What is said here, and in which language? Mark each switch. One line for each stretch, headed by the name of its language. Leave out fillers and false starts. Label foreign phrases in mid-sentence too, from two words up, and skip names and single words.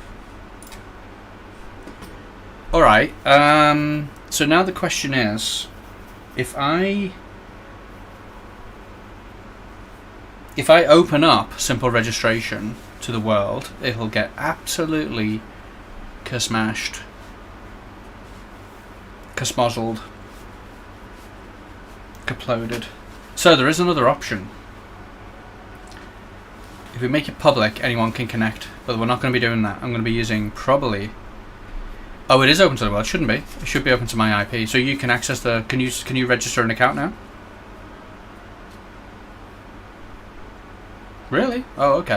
English: Alright, so now the question is, if I open up simple registration to the world, it'll get absolutely kasmashed, kasmozzled, kaploded. So there is another option. If we make it public, anyone can connect, but we're not going to be doing that. I'm going to be using probably... Oh, it is open to the world. Shouldn't be. It should be open to my IP. So you can access the... Can you register an account now? Really? Oh, okay.